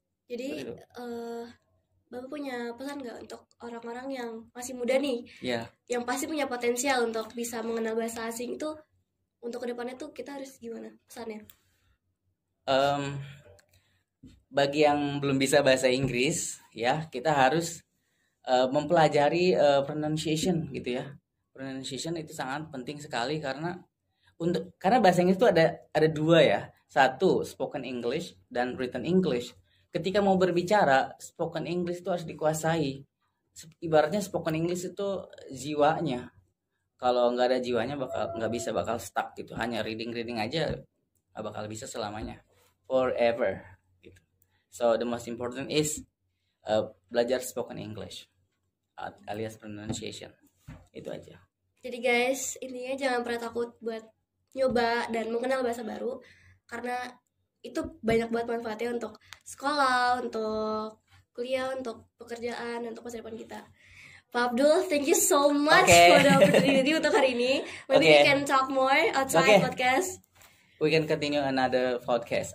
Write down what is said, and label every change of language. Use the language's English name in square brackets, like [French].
[Indonesian] Jadi Bapak punya pesan nggak untuk orang-orang yang masih muda nih, yang pasti punya potensial untuk bisa mengenal bahasa asing itu, untuk kedepannya tuh kita harus gimana pesannya? Bagi yang belum bisa bahasa Inggris ya, kita harus mempelajari pronunciation gitu ya. Pronunciation itu sangat penting sekali, karena bahasa Inggris itu ada dua ya. Satu, spoken English dan written English. Ketika mau berbicara, spoken English itu harus dikuasai. Ibaratnya spoken English itu jiwanya. Kalau nggak ada jiwanya bakal stuck gitu. Hanya reading aja nggak bakal bisa selamanya, forever gitu. [English] So the most important is [Indonesian] belajar [English] spoken English alias pronunciation. [Indonesian] Itu aja. Jadi guys, intinya jangan pernah takut buat nyoba dan mengenal bahasa baru, karena itu banyak banget manfaatnya untuk sekolah, untuk kuliah, untuk pekerjaan, dan untuk masa depan kita. [English] Pak Abdul, thank you so much for the opportunity [Indonesian] untuk hari ini. [English] Maybe we can talk more outside podcast. We can continue another podcast.